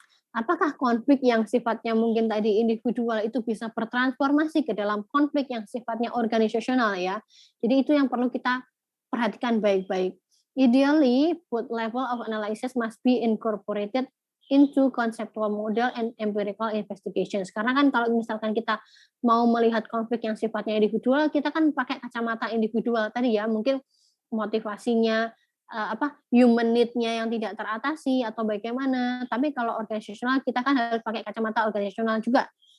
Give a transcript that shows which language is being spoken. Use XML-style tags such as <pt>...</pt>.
<id>apakah konflik yang sifatnya mungkin tadi individual itu bisa bertransformasi ke dalam konflik yang sifatnya organisasional ya. Jadi itu yang perlu kita perhatikan baik-baik.</id> <en>Ideally, both level of analysis must be incorporated into conceptual model and empirical investigations.</en> <id>Karena kan kalau misalkan kita mau melihat konflik yang sifatnya individual, kita kan pakai kacamata individual tadi ya, mungkin motivasinya, human need-nya yang tidak teratasi atau bagaimana. Tapi kalau organisasional kita kan harus pakai kacamata organisasional juga.</id>